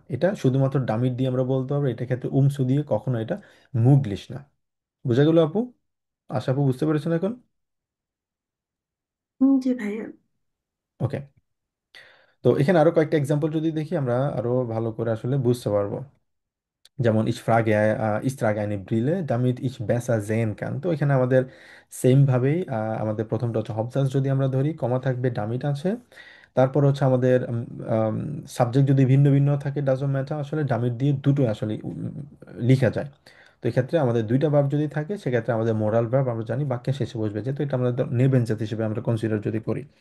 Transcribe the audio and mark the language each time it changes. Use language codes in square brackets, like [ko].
[bn] এটা শুধুমাত্র ডামিট দিয়ে আমরা বলতে পারবো, এটা ক্ষেত্রে উমসু দিয়ে কখনো এটা মুগলিশ না। বুঝা গেল আপু? আশা আপু বুঝতে পেরেছেন এখন? জি ভাইয়া। ওকে। তো এখানে আরো কয়েকটা এক্সাম্পল যদি দেখি আমরা আরো ভালো করে আসলে বুঝতে পারবো। যেমন [de] ich trage eine Brille damit ich besser sehen kann। [bn] তো এখানে আমাদের সেম ভাবেই আমাদের প্রথমটা হচ্ছে হবসাস যদি আমরা ধরি, কমা থাকবে, ডামিট আছে, তারপর হচ্ছে আমাদের সাবজেক্ট যদি ভিন্ন ভিন্ন থাকে ডাজন্ট ম্যাটার, আসলে ডামিট দিয়ে দুটোই আসলে লিখা যায়। তো এক্ষেত্রে আমাদের দুইটা ভার্ব যদি থাকে সেক্ষেত্রে আমাদের মোরাল ভার্ব আমরা জানি বাক্যের শেষে বসবে, যেহেতু এটা আমাদের নেবেনজাত হিসেবে আমরা কনসিডার যদি করি।